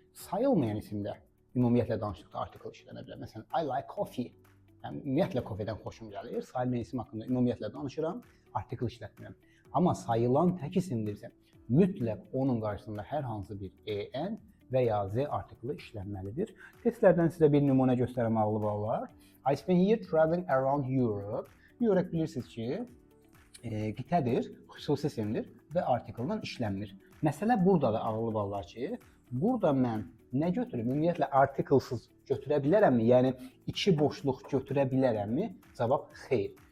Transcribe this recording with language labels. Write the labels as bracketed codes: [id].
[az] Sayılmayan isimdə ümumiyyətlə danışdıqda artikl işlənə bilər. Məsələn, [en] I like coffee. [az] Yəni, ümumiyyətlə kofedən xoşum gəlir. Sayılmayan isim haqqında ümumiyyətlə danışıram, artikl işlətmirəm. Amma sayılan tək isimdirsə, mütləq onun qarşısında hər hansı bir EN və ya Z artiklı işlənməlidir. Testlərdən sizə bir nümunə göstərəm ağlı ballar. [en] I spent here traveling around Europe. [az] Europe bilirsiniz ki, qitədir, xüsusi isimdir və artikldan işlənmir. Məsələ burada da ağlı ballar ki, burada mən nə götürüm? Ümumiyyətlə artiklsız götürə bilərəmmi? Yəni, iki boşluq götürə bilərəmmi? Cavab xeyr.